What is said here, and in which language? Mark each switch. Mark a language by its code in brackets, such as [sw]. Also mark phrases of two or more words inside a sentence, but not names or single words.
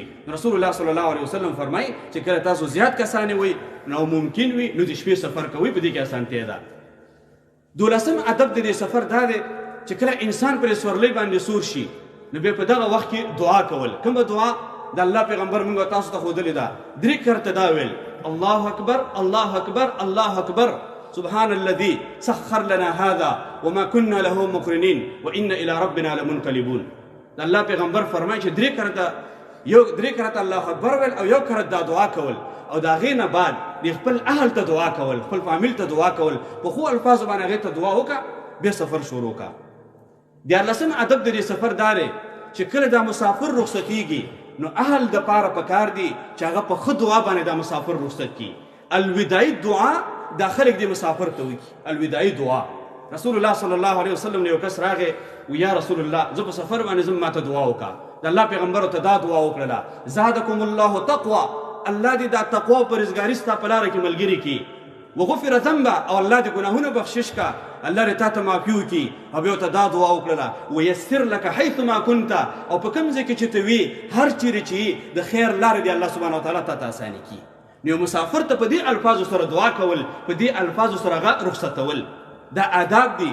[ps] رسول الله [ar] صلی الله علیه وسلم [ps] فرمایي چې کله تاسو زیات کسانې وئ نو ممکن وي نو د شپې سفر کوئ، په دې کې اسانتیا ده. 12م ادب د دې سفر دا دی چې کله انسان پر سورلۍ باندې سور شي نو بیا په دغه وخت کې دعا کول. کومه دعا؟ د الله پیغمبر موږ تاسو ته ښودلې ده. 3 کرته دا ویل [ar] الله اکبر الله اکبر الله اکبر سبحان الذي سخر لنا هذا وما كنا له مقرنين وإن إلى ربنا لمنقلبون. [ps] د الله پیغمبر فرمایي چې 3 کرته الله اکبر ویل او 1 کرته دا دعا کول او د هغې نه بعد د خپل اهل ته دعا کول، خپل فامیل ته دعا کول، په ښو الفاظو باندې هغې ته دعا وکړه، بیا سفر شروع کړه. 14م ادب د دې سفر دا دی چې کله دا مسافر رخصتېږي نو اهل د پاره پکار دي چې هغه په ښه دعا باندې دا مسافر رخصت کړي. الوداعي دعا دا خلک دې مسافر ته وکړي، الوداعي دعا. رسول الله [ar] صلی الله علیه وسلم [ps] نه یو کس راغی و یا رسول الله زه په سفر باندې ځم ماته دعا وکړه. د الله پیغمبر ته دا دعا وکړله [ar] زادکم الله تقوا، [ps] الله دې دا تقوا او پرهیزګاري ستا په لاره کې ملګري کړي. [ar] وغفر ذنبه، [ps] او الله دې ګناهونه بخشش کا، الله دې تا ته معافي وکړي. او بیا ورته دا دعا وکړله [ar] ویسر لک حیث ما کنت، [ps] او په کوم ځای کې چې ته وي هر چیرې چې د خیر لارې دې الله [ar] سبحانه وتعالی [ps] تا ته اساني کړي. نو مسافر ته په دې الفاظو سره دعا کول، په دې الفاظو سره هغه رخصتول، دا آداب دي.